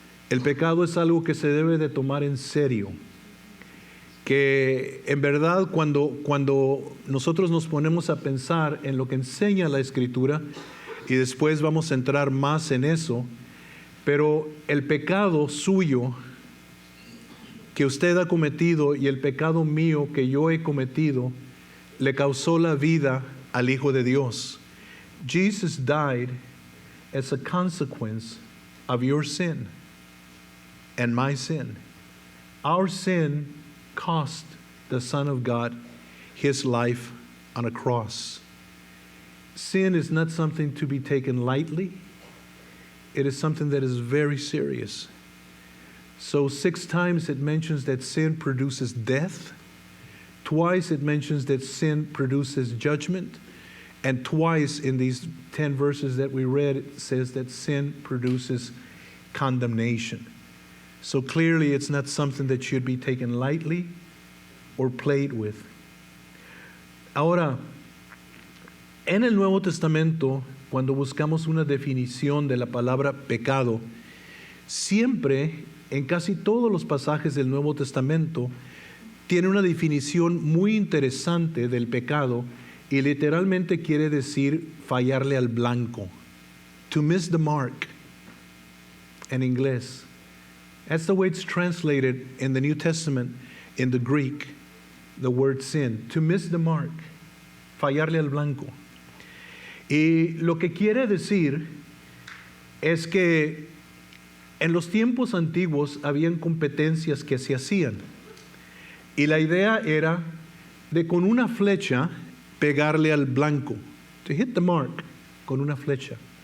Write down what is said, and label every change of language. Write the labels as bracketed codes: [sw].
[es] El pecado es algo que se debe de tomar en serio. Que en verdad cuando nosotros nos ponemos a pensar en lo que enseña la Escritura, y después vamos a entrar más en eso, pero el pecado suyo que usted ha cometido y el pecado mío que yo he cometido le causó la vida al Hijo de Dios. [en] Jesus died as a consequence of your sin and my sin. Our sin cost the Son of God his life on a cross. Sin is not something to be taken lightly. It is something that is very serious. 6 times it mentions that sin produces death. Twice it mentions that sin produces judgment. And twice in these 10 verses that we read, it says that sin produces condemnation. So clearly it's not something that should be taken lightly or played with. [es] Ahora, en el Nuevo Testamento, cuando buscamos una definición de la palabra pecado, siempre, en casi todos los pasajes del Nuevo Testamento, tiene una definición muy interesante del pecado y literalmente quiere decir fallarle al blanco. [en] to miss the mark [es] en inglés. [en] That's the way it's translated in the New Testament in the Greek, the word sin, to miss the mark, [es] fallarle al blanco. Y lo que quiere decir es que en los tiempos antiguos habían competencias que se hacían. Y la idea era de con una flecha pegarle al blanco, [en] to hit the mark, [es] con una flecha.